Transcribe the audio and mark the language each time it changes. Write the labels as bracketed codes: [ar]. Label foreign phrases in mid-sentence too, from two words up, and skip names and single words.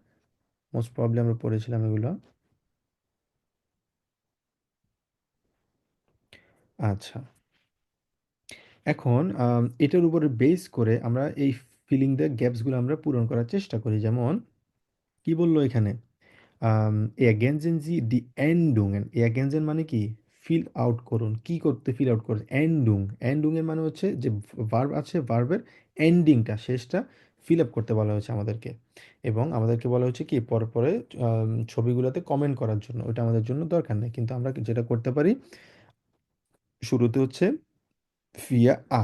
[en] most probably [bn] আমরা পড়েছিলাম এগুলো। আচ্ছা, এখন এটার উপরে বেস করে আমরা এই [en] filling the gapsগুলো [bn] আমরা পূরণ করার চেষ্টা করি, যেমন কি বললো এখানে, [de] ergänzen Sie die Endungen, [bn] ergänzen মানে কি, [en] fill out [bn] করুন, কি করতে [en] fill out [bn] করুন, এন্ডুং, এন্ডুং এর মানে হচ্ছে যে ভার্ব আছে, ভার্বের এন্ডিংটা, শেষটা [en] fill up [bn] করতে বলা হয়েছে আমাদেরকে, এবং আমাদেরকে বলা হচ্ছে কি পরে পরে ছবিগুলোতে কমেন্ট করার জন্য, ওটা আমাদের জন্য দরকার নেই, কিন্তু আমরা যেটা করতে পারি শুরুতে হচ্ছে ফিয়া আ।